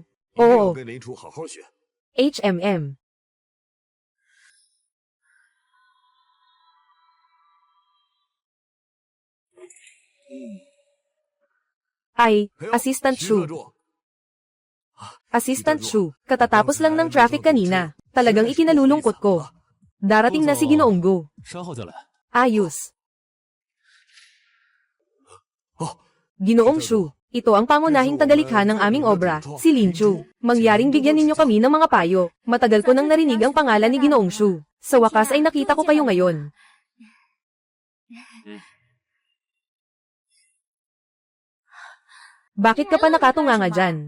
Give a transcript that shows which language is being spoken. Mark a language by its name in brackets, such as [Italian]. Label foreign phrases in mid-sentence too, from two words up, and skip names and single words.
[Filipino] Oo. HMM. Ay, Assistant Shu. Assistant Shu, katatapos lang ng traffic kanina. Talagang ikinalulungkot ko. Darating na si Ginoong Go. [Chinese] 稍后再来。 [Filipino] Ayos. Ginoong Shu, ito ang pangunahing tagalikha ng aming obra, si Lin Chu. Mangyaring bigyan ninyo kami ng mga payo. Matagal ko nang narinig ang pangalan ni Ginoong Shu. Sa wakas ay nakita ko kayo ngayon. Bakit ka pa nakatunganga dyan?